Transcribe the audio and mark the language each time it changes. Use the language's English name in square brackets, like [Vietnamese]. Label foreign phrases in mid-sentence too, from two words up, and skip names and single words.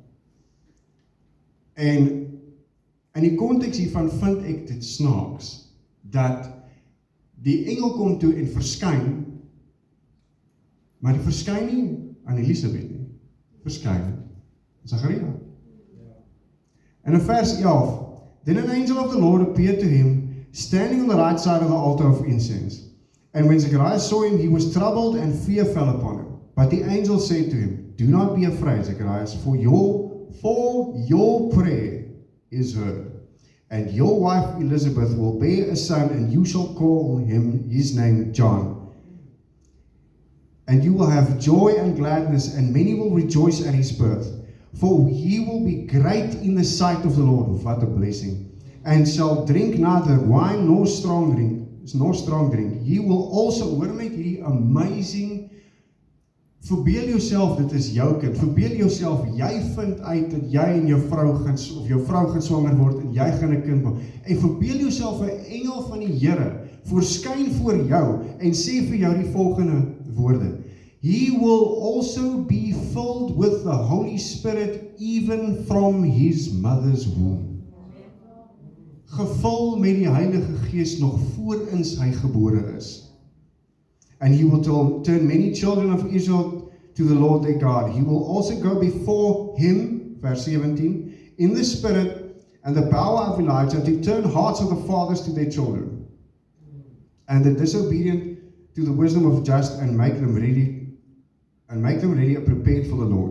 [Afrikaans] En in die konteks hiervan vind ek dit snaaks, dat die engel kom toe en verskyn, maar die verskyn nie aan Elisabeth nie, verskyn aan Zachariah. En in vers 11, [English] then an angel of the Lord appeared to him, standing on the right side of the altar of incense. And when Zacharias saw him, he was troubled, and fear fell upon him. But the angel said to him, do not be afraid, Zacharias, for your prayer is heard. And your wife Elizabeth will bear a son, and you shall call his name John. And you will have joy and gladness, and many will rejoice at his birth. For he will be great in the sight of the Lord. What a blessing. And shall drink neither wine nor strong drink. He will also, [Afrikaans] hoor net hierdie amazing, verbeel jouself, dit is jou kind, verbeel jouself, jy vind uit dat jy en jou vrou gaan swanger word, en jy gaan 'n kind maak, en verbeel jouself 'n engel van die Here, verskyn voor jou, en sê vir jou die volgende woorde, [English] he will also be filled with the Holy Spirit, even from his mother's womb. [Afrikaans] Gevul met die Heilige Gees nog voorins hy gebore is. [English] And he will turn many children of Israel to the Lord their God. He will also go before him, verse 17, in the spirit and the power of Elijah, to turn hearts of the fathers to their children, and the disobedient to the wisdom of just, and make them ready and prepared for the Lord.